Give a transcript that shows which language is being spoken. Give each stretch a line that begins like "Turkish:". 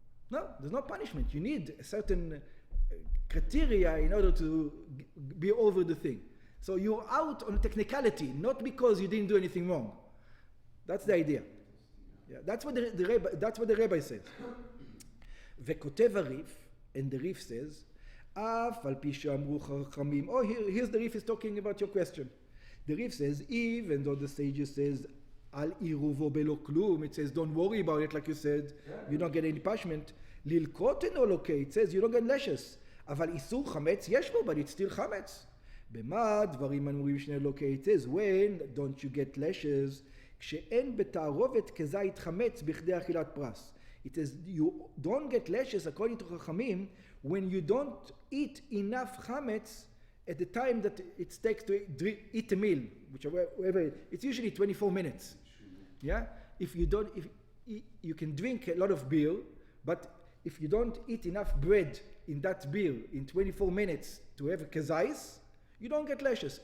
English: No, there's no punishment. You need a certain criteria in order to be over the thing. So you're out on a technicality, not because you didn't do anything wrong. That's the idea. Yeah, that's what the rabbi says.
Hebrew: וכותב הריף,
English: and the Rif says,
Hebrew: אף על פי שאמרו חכמים.
English: Oh, here's the Rif is talking about your question. The Rif says, even though the sages says,
Hebrew: al iruvo belo klum,
English: it says, don't worry about it, like you said, you don't get any punishment.
Hebrew: ללקוט אינו לוקה,
English: it says, you don't get lashes.
Hebrew: אבל איסור חמץ יש בו,
English: but it's still חמץ.
Hebrew: במה דברים אמורים שני לוקה,
English: it says, when don't you get lashes?
Hebrew: כשאין בתערובת כזית חמץ בכדי אכילת פרס.
English: It says, you don't get lashes, according to Chachamim, when you don't eat enough chametz at the time that it takes to eat a meal, whichever, it's usually 24 minutes. Yeah? If you can drink a lot of beer, but if you don't eat enough bread in that beer in 24 minutes to have a kazais, you don't get lashes.